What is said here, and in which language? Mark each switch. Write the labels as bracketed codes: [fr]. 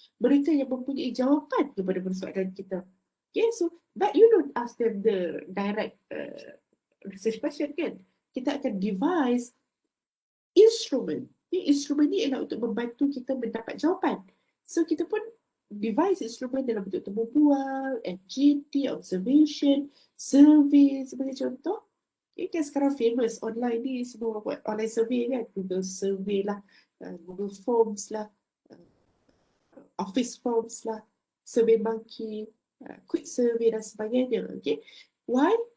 [ms] Mereka yang mempunyai jawapan kepada persoalan kita. [en] Okay, so, but you don't ask them the direct research question [ms] kan? Kita akan [en] devise instrument [ms] Instrumen ni ialah untuk membantu kita mendapat jawapan. So kita pun device instrumen dalam bentuk temu bual, FGT, observation, survey sebagai contoh. Kan sekarang famous online ni semua buat online survey kan, Google survey lah, Google Forms lah, Office Forms lah, Survey Monkey, Quick Survey dan sebagainya. [en] Okay. Why?